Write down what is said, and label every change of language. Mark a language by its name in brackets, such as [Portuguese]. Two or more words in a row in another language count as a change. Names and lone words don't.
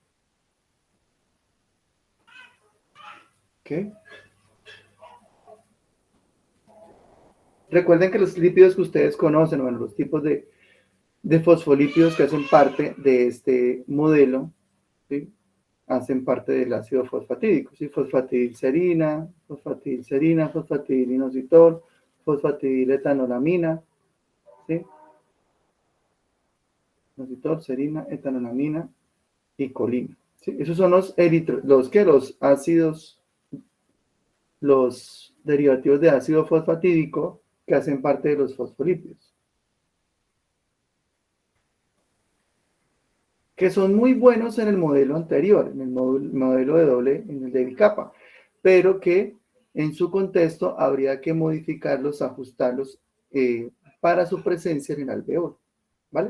[Spanish] ¿Ok? Recuerden que los lípidos que ustedes conocen, bueno, los tipos de fosfolípidos que hacen parte de este modelo, ¿sí? Hacen parte del ácido fosfatídico, ¿sí? Fosfatidilcerina, fosfatidilcerina, fosfatidilinositol, fosfatidiletolamina, ¿sí? Inositol, serina, etanolamina y colina, ¿sí? Esos son los ácidos, los derivativos de ácido fosfatídico que hacen parte de los fosfolípidos, que son muy buenos en el modelo anterior, en el modelo de doble, en el de bicapa, pero que en su contexto habría que modificarlos, ajustarlos para su presencia en el alveolo, ¿vale?